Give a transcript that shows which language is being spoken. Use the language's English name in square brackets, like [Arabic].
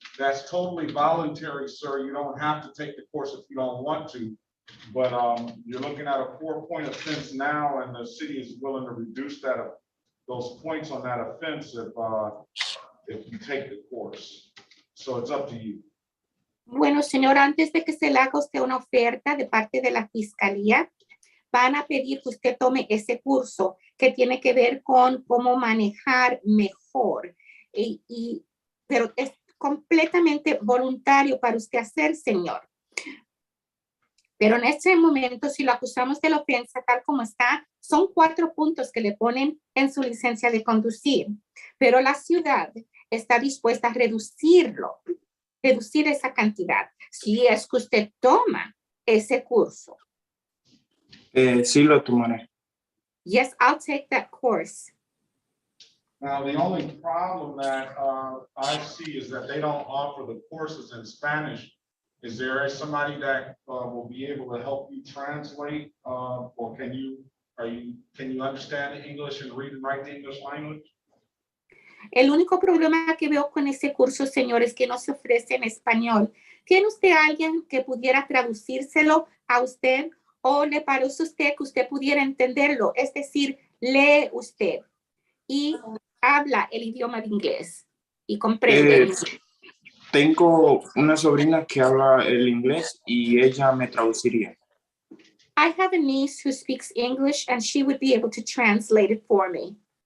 [English] That's totally voluntary, sir. You don't have to take the course if you don't want to. But you're looking at a 4-point offense now, and the city is willing to reduce that, those points on that offense if you take the course. So it's up to you. [Spanish] Bueno, señor, antes de que se le haga a usted una oferta de parte de la fiscalía, van a pedir que usted tome ese curso que tiene que ver con cómo manejar mejor. Pero es completamente voluntario para usted hacer, señor. Pero en este momento, si lo acusamos de la ofensa tal como está, son 4 puntos que le ponen en su licencia de conducir. Pero la ciudad está dispuesta a reducir esa cantidad, si es que usted toma ese curso. Sí lo tomaré. [English] Yes, I'll take that course. Now, the only problem that I see is that they don't offer the courses in Spanish. Is there somebody that will be able to help you translate, or can you understand the English and read and write the English language? [Spanish] El único problema que veo con ese curso, señor, es que no se ofrece en español. ¿Tiene usted alguien que pudiera traducírselo a usted o le parece a usted que usted pudiera entenderlo? Es decir, lee usted y habla el idioma de inglés y comprende. Tengo una sobrina que habla el inglés y ella me traduciría. [English] I have a niece who speaks English and she would be able to translate it for me.